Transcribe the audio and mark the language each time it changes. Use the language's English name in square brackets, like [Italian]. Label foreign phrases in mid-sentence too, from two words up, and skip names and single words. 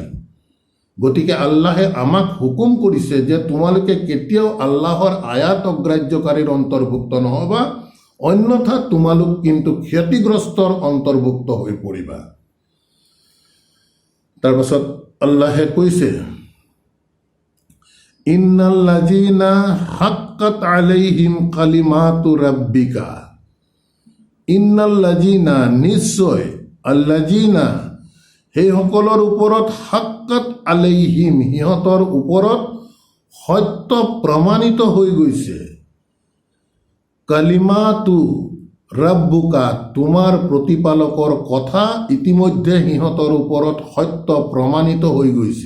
[Assamese] গতিকে আল্লাহে আমাক হুকুম কৰিছে যে তোমালোকে কেতিয়াও আল্লাহৰ আয়াত অগ্ৰাহ্যকাৰীৰ অন্তৰ্ভুক্ত নহবা। অন্যথা তোমালোক কিন্তু ক্ষতিগ্ৰস্তৰ অন্তৰ্ভুক্ত হৈ পৰিবা। তাৰপাছত আল্লাহে কৈছে, [Arabic] إن الذين حقت عليهم كلمت ربك, [Assamese] ইন্নাল্লাযীনা নিশ্চয়, আল্লাযীনা সেইসকলৰ ওপৰত, [Arabic] حقت عليهم [Assamese] সিহঁতৰ ওপৰত সত্য প্ৰমাণিত হৈ গৈছে, [Arabic] كلمت ربك [Assamese] তোমাৰ প্ৰতিপালকৰ কথা ইতিমধ্যে সিহঁতৰ ওপৰত সত্য প্ৰমাণিত হৈ গৈছে।